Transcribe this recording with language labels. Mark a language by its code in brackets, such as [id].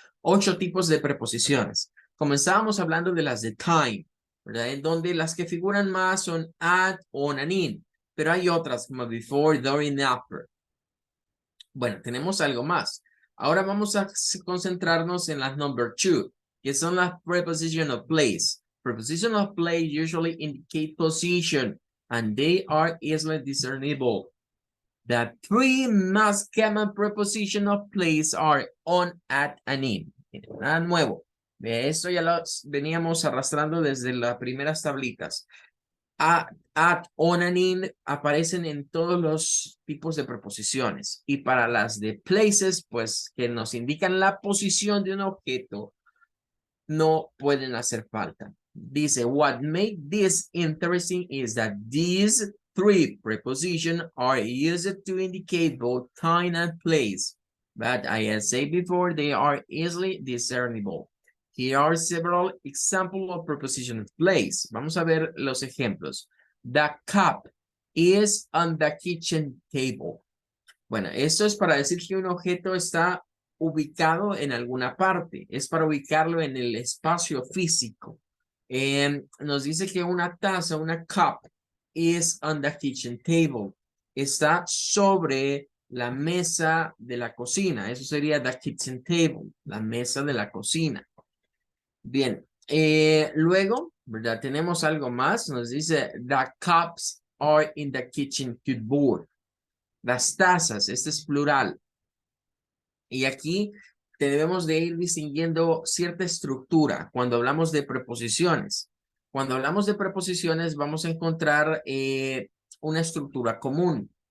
[es] 8 tipos de preposiciones. Comenzábamos hablando de las de time, ¿verdad? En donde las que figuran más son at, on, and in. Pero hay otras como before, during, after. Bueno, tenemos algo más. Ahora vamos a concentrarnos en las number 2, que son las [en] preposition of place. Preposition of place usually indicate position, and they are easily discernible. The 3 most common preposition of place are on, at, and in. [es] Nada nuevo. De esto ya lo veníamos arrastrando desde las primeras tablitas. At, on, and in aparecen en todos los tipos de preposiciones. Y para las de places, pues que nos indican la posición de un objeto, no pueden hacer falta. Dice, [en] what made this interesting is that these 3 prepositions are used to indicate both time and place. But as I said before, they are easily discernible. Here are several examples of preposition of place. [es] Vamos a ver los ejemplos. [en] The cup is on the kitchen table. [es] Bueno, esto es para decir que un objeto está ubicado en alguna parte. Es para ubicarlo en el espacio físico. Nos dice que una taza, una cup, [en] is on the kitchen table. [es] Está sobre la mesa de la cocina. Eso sería [en] the kitchen table, [es] la mesa de la cocina. Bien, luego, ¿verdad? Tenemos algo más. Nos dice, [en] the cups are in the kitchen cupboard. [es] Las tazas, este es plural. Y aquí debemos de ir distinguiendo cierta estructura cuando hablamos de preposiciones. Cuando hablamos de preposiciones vamos a encontrar una estructura común.